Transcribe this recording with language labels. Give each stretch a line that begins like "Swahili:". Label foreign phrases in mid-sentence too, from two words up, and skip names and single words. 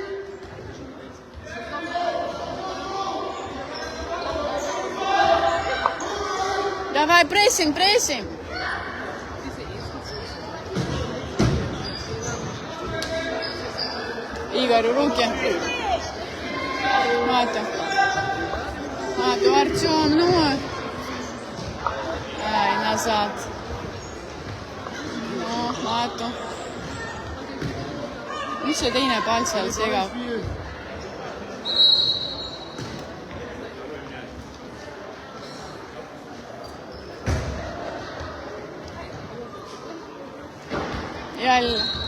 Russian: Давай, прессинг. Igor, ruki. Matu, Artjom, ну. Ai, назад. No, Matu.
Estonian: Mis see teine pall seal segab? Jälle.